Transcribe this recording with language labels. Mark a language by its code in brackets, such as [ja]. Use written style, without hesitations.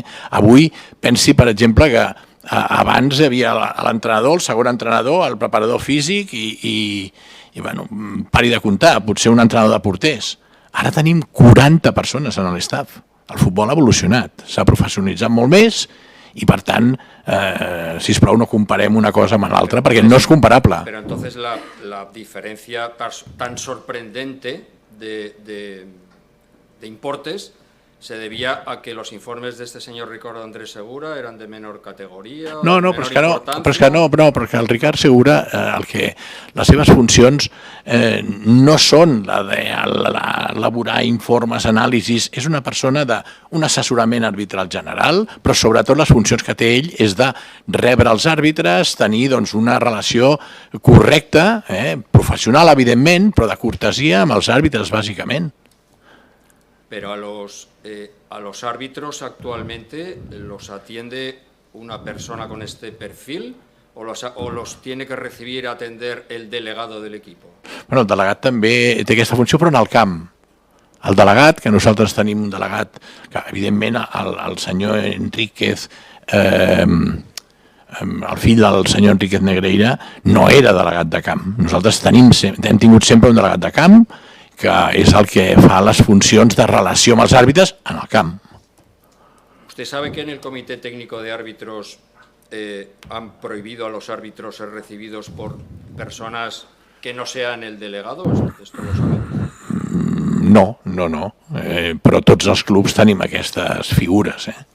[ca] Avui pensi, per exemple, que abans hi havia l'entrenador, el segon entrenador, el preparador físic i pari de comptar, potser un entrenador de porters. Ara tenim 40 persones en l'estaf. El futbol ha evolucionat, s'ha professionalitzat molt més i, per tant, sisplau, no comparem una cosa amb l'altra, perquè no és comparable. [es] Pero entonces la diferencia tan sorprendente de importes se debía a que los informes de este señor Ricardo Andrés Segura eran de menor categoría. [ca] No, però és que el Ricard Segura, les seves funcions no són la d'elaborar informes, anàlisis, és una persona d'un assessorament arbitral general, però sobretot les funcions que té ell és de rebre els àrbitres, tenir una relació correcta, professional, evidentment, però de cortesia amb els àrbitres, bàsicament. [es] Pero a los árbitros actualmente los atiende una persona con este perfil o los tiene que recibir, atender el delegado del equipo. [ca] Bueno, el delegat també té aquesta funció, però en el camp. El delegat, que nosaltres tenim un delegat, que evidentment el senyor Enríquez, el fill del senyor Enríquez Negreira, no era delegat de camp. Nosaltres hem tingut sempre un delegat de camp, que és el que fa les funcions de relació amb els àrbitres en el camp. [es] ¿Usted sabe que en el Comité Técnico de Árbitros han prohibido a los árbitros ser recibidos por personas que no sean el delegado? ¿Esto lo sabe? No. [ca] Però tots els clubs tenim aquestes figures.